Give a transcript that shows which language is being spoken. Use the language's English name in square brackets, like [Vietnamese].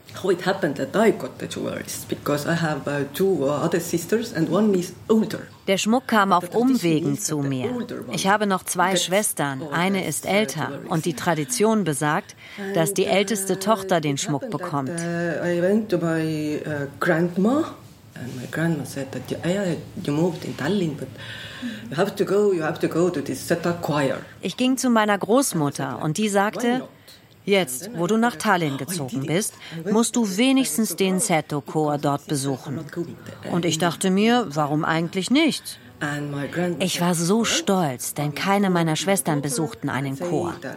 [English] It happened that I got the jewels because I have two other sisters and one is older. [German] Der Schmuck kam auf Umwegen zu mir. Ich habe noch zwei Schwestern, eine ist älter und die Tradition besagt, dass die älteste Tochter den Schmuck bekommt. [English] I went to my grandma and my grandma said that you moved in Tallinn but you have to go to this Zeta choir. [German] Ich ging zu meiner Großmutter und die sagte: Jetzt, wo du nach Tallinn gezogen bist, musst du wenigstens den Seto-Chor dort besuchen. Und ich dachte mir, warum eigentlich nicht? Ich war so stolz, denn keine meiner Schwestern besuchten einen Chor.